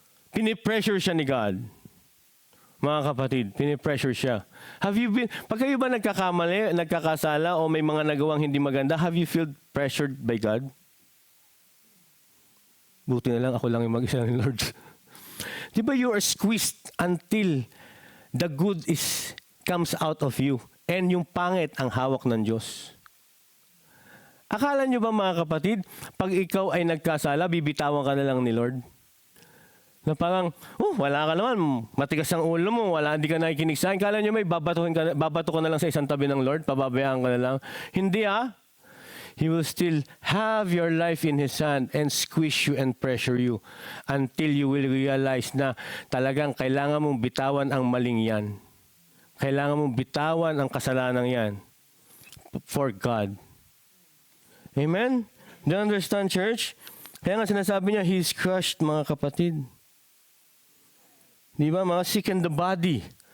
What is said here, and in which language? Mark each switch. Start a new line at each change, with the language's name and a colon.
Filipino: Pinipressure siya ni God. Mga kapatid, pinipressure siya. Pag kayo ba nagkakamali, nagkakasala, o may mga nagawang hindi maganda,
English: have you felt pressured by God?
Filipino: Buti na lang, ako lang yung mag-isa ng Lord.
English: Di ba you are squeezed until the good comes out of you, and
Filipino: yung pangit ang hawak ng Diyos? Akala nyo ba, mga kapatid, pag ikaw ay nagkasala, bibitawan ka na lang ni Lord? Na parang, wala ka naman, matigas ang ulo mo, hindi ka nakikinig sa akin. Akala nyo may babato ka na lang sa isang tabi ng Lord, pababayaan ka na lang.
English: Hindi He will still have your life in His hand and squeeze you and pressure you until you will realize
Filipino: na talagang kailangan mong bitawan ang maling yan. Kailangan mong bitawan ang kasalanan yan for God. Amen?
English: Do you understand, church?
Filipino: Kaya nga sinasabi niya,
English: He is crushed,
Filipino: mga kapatid. Di ba?
English: Mga sick in the body.